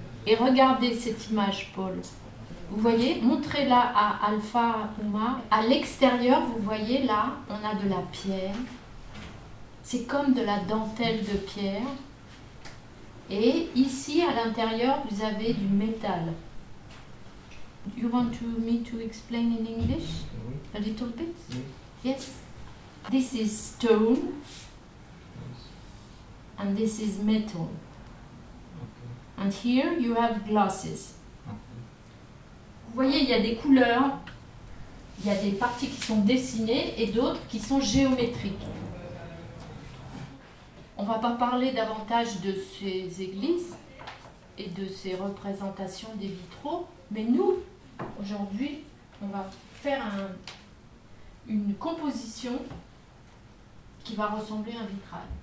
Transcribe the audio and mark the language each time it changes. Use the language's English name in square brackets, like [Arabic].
[French] Et regardez cette image, Paul. Vous voyez, montrez-la à Alpha Uma. À l'extérieur, vous voyez là, on a de la pierre. C'est comme de la dentelle de pierre. Et ici, à l'intérieur, vous avez du métal. [English] You want me to explain in English a little bit? Yes. This is stone and this is metal. And here you have glasses. [French] Vous voyez, il y a des couleurs, il y a des parties qui sont dessinées et d'autres qui sont géométriques. On ne va pas parler davantage de ces églises et de ces représentations des vitraux, mais nous, aujourd'hui, on va faire une composition qui va ressembler à un vitrail.